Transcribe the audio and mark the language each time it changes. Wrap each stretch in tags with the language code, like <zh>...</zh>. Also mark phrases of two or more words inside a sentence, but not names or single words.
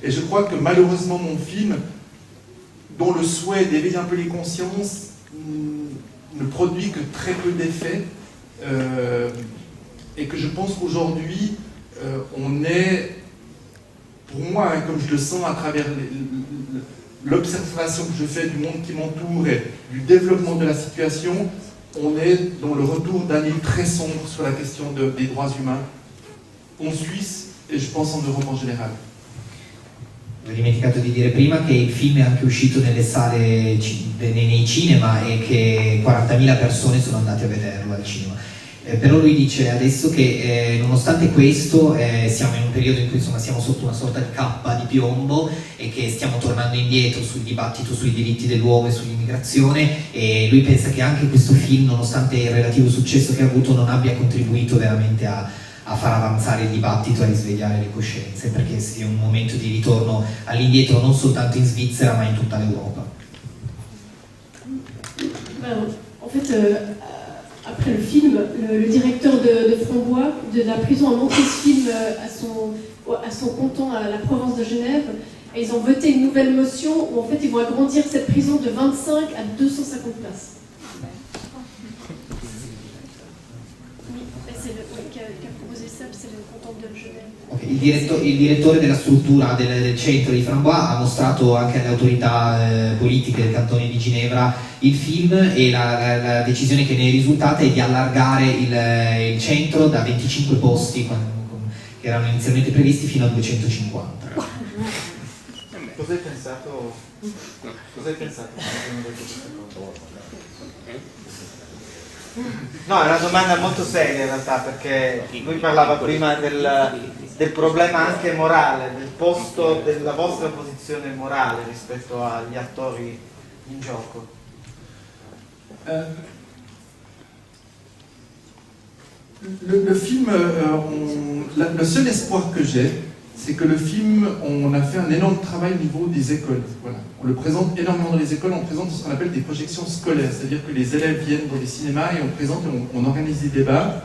<fr>Et je crois que malheureusement mon film, dont le souhait d'éveiller un peu les consciences, ne produit que très peu d'effets, et que je pense qu'aujourd'hui on est, pour moi, hein, comme je le sens à travers l'observation que je fais du monde qui m'entoure et du développement de la situation, on est dans le retour d'un île très sombre sur la question des droits humains en Suisse e je pense en Europe en generale.</fr> <it>Ho dimenticato di dire prima che il film è anche uscito nelle sale, nei cinema, e che 40.000 persone sono andate a vederlo al cinema. Però lui dice adesso che nonostante questo siamo in un periodo in cui insomma siamo sotto una sorta di cappa di piombo e che stiamo tornando indietro sul dibattito sui diritti dell'uomo e sull'immigrazione, e lui pensa che anche questo film, nonostante il relativo successo che ha avuto, non abbia contribuito veramente a far avanzare il dibattito, a risvegliare le coscienze, perché sia un momento di ritorno all'indietro non soltanto in Svizzera ma in tutta l'Europa.</it> <fr>En fait, après le film, le directeur de Frambois, de la prison, a montré ce film à son canton, à la province de Genève, et ils ont voté une nouvelle motion où en fait ils vont agrandir cette prison de 25 à 250 places. Oui, c'est qui a proposé ça, c'est le canton de Genève. Okay.</fr> <it>Il direttore della struttura del centro di Frambois ha mostrato anche alle autorità politiche del cantone di Ginevra il film, e la decisione che ne è risultata è di allargare il centro da 25 posti che erano inizialmente previsti fino a 250. Cosa hai pensato? Cosa hai pensato? No, è una domanda molto seria in realtà, perché lui parlava prima del problema anche morale, del posto della vostra posizione morale rispetto agli attori in gioco.</it> <fr>Le film, le seul espoir que j'ai, c'est que le film, on a fait un énorme travail au niveau des écoles. Voilà. On le présente énormément dans les écoles, on présente ce qu'on appelle des projections scolaires, c'est-à-dire que les élèves viennent dans les cinémas et on présente, on organise des débats.</fr>